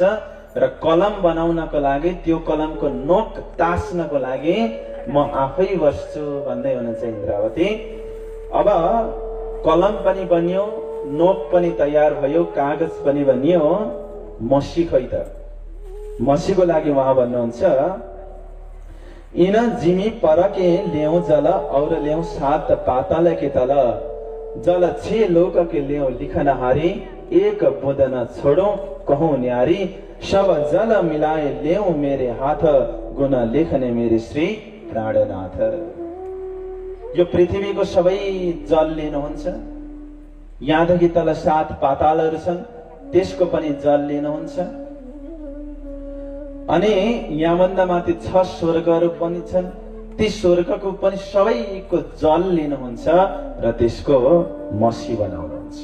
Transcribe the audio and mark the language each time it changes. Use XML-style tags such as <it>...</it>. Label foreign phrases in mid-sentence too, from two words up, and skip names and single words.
<ne>र कलम बनाउनको लागि, त्यो कलमको नोक तास्नको लागि म आफै बस्छु भन्दै हुनुहुन्छ इन्द्रावती। अब कलम पनि बन्यो, नोक पनि तयार भयो, कागज पनि बनियो। मसी खै त? मसीको लागि उहाँ भन्नुहुन्छ,</ne> <hi>इन जिमी परके ल्याउ जल और ल्याउ 7 पाताल के तल, जल 6 लोक के ल्याउ लिखन हारी, एक बुँद न छोड़ो कहूं न्यारी, सब जल मिलाए ल्याउ मेरे हाथ, गुण लेखने मेरे श्री प्राणनाथ।</hi> <ne>यो पृथ्वीको सबै जल लिनुहुन्छ। यहाँदेखि तल 7 पातालहरू छन्, त्यसको पनि जल लिनुहुन्छ। अनि यहाँभन्दा माथि 6 स्वर्गहरू पनि छन्, ती स्वर्गको पनि सबैको जल लिनुहुन्छ र त्यसको मसी बनाउनुहुन्छ।</ne>